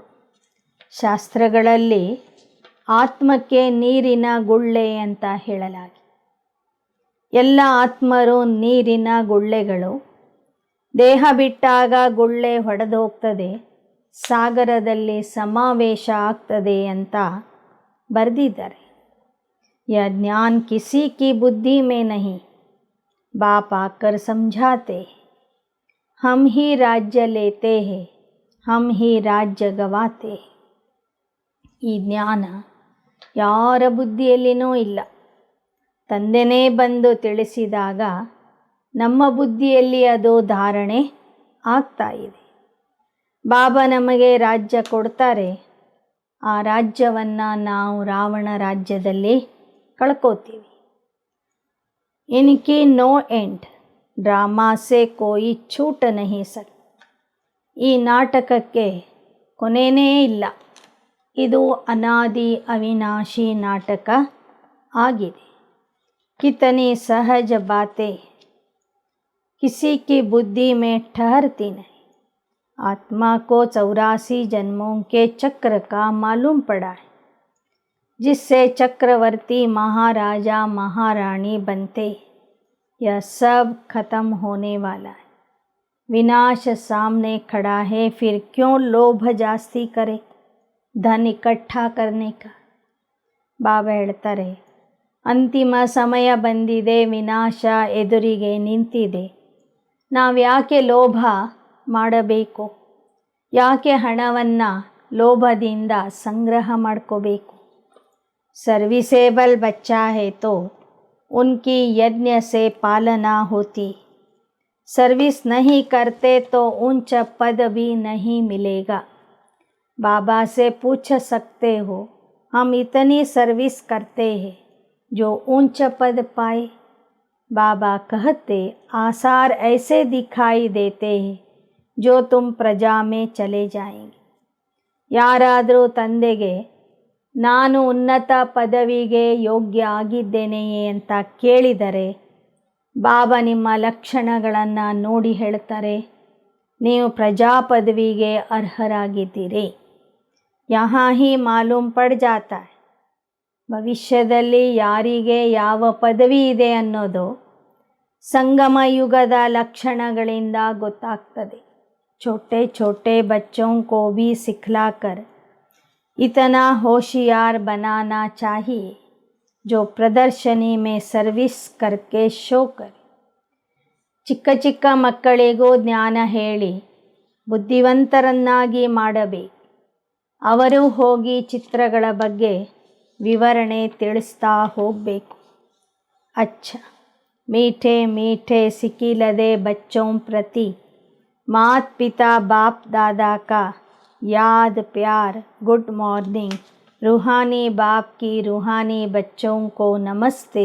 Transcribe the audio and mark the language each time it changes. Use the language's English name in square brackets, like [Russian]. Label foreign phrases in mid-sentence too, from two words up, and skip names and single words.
[Kannada] ಶಾಸ್ತ್ರಗಳಲ್ಲಿ ಆತ್ಮಕ್ಕೆ ನೀರಿನ ಗುಳ್ಳೆ ಅಂತ ಹೇಳಲಾಗಿದೆ. ಎಲ್ಲ ಆತ್ಮರು ನೀರಿನ ಗುಳ್ಳೆಗಳು. ದೇಹ ಬಿಟ್ಟಾಗ ಗುಳ್ಳೆ ಹೊಡೆದು ಹೋಗ್ತದೆ, ಸಾಗರದಲ್ಲಿ ಸಮಾವೇಶ ಆಗ್ತದೆ ಅಂತ ಬರೆದಿದ್ದಾರೆ. [Hindi] यह ज्ञान किसी की बुद्धि में नहीं, बाप आकर समझाते हैं. हम ही राज्य लेते हैं, हम ही राज्य गवाते हैं. [Kannada] ಈ ಜ್ಞಾನ ಯಾರ ಬುದ್ಧಿಯಲ್ಲಿನೂ ಇಲ್ಲ. ತಂದೆನೇ ಬಂದು ತಿಳಿಸಿದಾಗ ನಮ್ಮ ಬುದ್ಧಿಯಲ್ಲಿ ಅದು ಧಾರಣೆ ಆಗ್ತಾ ಇದೆ. ಬಾಬಾ ನಮಗೆ ರಾಜ್ಯ ಕೊಡ್ತಾರೆ, ಆ ರಾಜ್ಯವನ್ನು ನಾವು ರಾವಣ ರಾಜ್ಯದಲ್ಲಿ ಕಳ್ಕೋತೀವಿ. [Hindi] ಇನ್ಕಿ [English] no end, [Hindi] ड्रामा से कोई छूट नहीं सकता. [Kannada] ಈ ನಾಟಕಕ್ಕೆ ಕೊನೆಯೇ ಇಲ್ಲ. ಇದು ಅನಾದಿ ಅವಿನಾಶಿ ನಾಟಕ ಆಗಿದೆ. [Hindi] कितनी सहज बातें किसी की बुद्धि में ठहरती नहीं. आत्मा को 84 जन्मों के चक्र का मालूम पड़ा है, जिससे चक्रवर्ती महाराजा महारानी बनते. यह सब खत्म होने वाला है. विनाश सामने खड़ा है, फिर क्यों लोभ जास्ती करे धन इकट्ठा करने का. [Kannada] ಬಾಬಾ ಹೇಳ್ತಾರೆ, ಅಂತಿಮ ಸಮಯ ಬಂದಿದೆ, ವಿನಾಶ ಎದುರಿಗೆ ನಿಂತಿದೆ. ನಾವ್ಯಾಕೆ ಲೋಭ ಮಾಡಬೇಕು? ಯಾಕೆ ಹಣವನ್ನು ಲೋಭದಿಂದ ಸಂಗ್ರಹ ಮಾಡ್ಕೋಬೇಕು? [Hindi] सर्विसेबल बच्चा है तो उनकी यज्ञ से पालना होती. सर्विस नहीं करते तो ऊंचा पद भी नहीं मिलेगा. बाबा से पूछ सकते हो, हम इतनी सर्विस करते हैं जो ऊंचा पद पाए. बाबा कहते, आसार ऐसे दिखाई देते हैं जो तुम प्रजा में चले जाएंगे. [Kannada] ಯಾರಾದರೂ ತಂದೆಗೆ ನಾನು ಉನ್ನತ ಪದವಿಗೆ ಯೋಗ್ಯ ಆಗಿದ್ದೇನೆಯೇ ಅಂತ ಕೇಳಿದರೆ ಬಾಬಾ ನಿಮ್ಮ ಲಕ್ಷಣಗಳನ್ನು ನೋಡಿ ಹೇಳ್ತಾರೆ, ನೀವು ಪ್ರಜಾ ಪದವಿಗೆ ಅರ್ಹರಾಗಿದ್ದೀರಿ. [Hindi] यहाँ ही मालूम पड़ जाता है. [Kannada] ಭವಿಷ್ಯದಲ್ಲಿ ಯಾರಿಗೆ ಯಾವ ಪದವಿ ಇದೆ ಅನ್ನೋದು ಸಂಗಮ ಯುಗದ ಲಕ್ಷಣಗಳಿಂದ ಗೊತ್ತಾಗ್ತದೆ. [Hindi] छोटे छोटे बच्चों को भी सिखलाकर इतना होशियार बनाना चाहिए जो प्रदर्शनी में सर्विस करके शो करे. [Kannada] ಚಿಕ್ಕ ಚಿಕ್ಕ ಮಕ್ಕಳಿಗೂ ಜ್ಞಾನ ಹೇಳಿ ಬುದ್ಧಿವಂತರನ್ನಾಗಿ ಮಾಡಬೇಕು. ಅವರು ಹೋಗಿ ಚಿತ್ರಗಳ ಬಗ್ಗೆ ವಿವರಣೆ ತಿಳಿಸ್ತಾ ಹೋಗಬೇಕು. [Hindi] अच्छा मीठे मीठे सिकिलदे बच्चों प्रति मात पिता बाप दादा का याद प्यार. [English] Good morning. [Hindi] रूहानी बाप की रूहानी बच्चों को नमस्ते.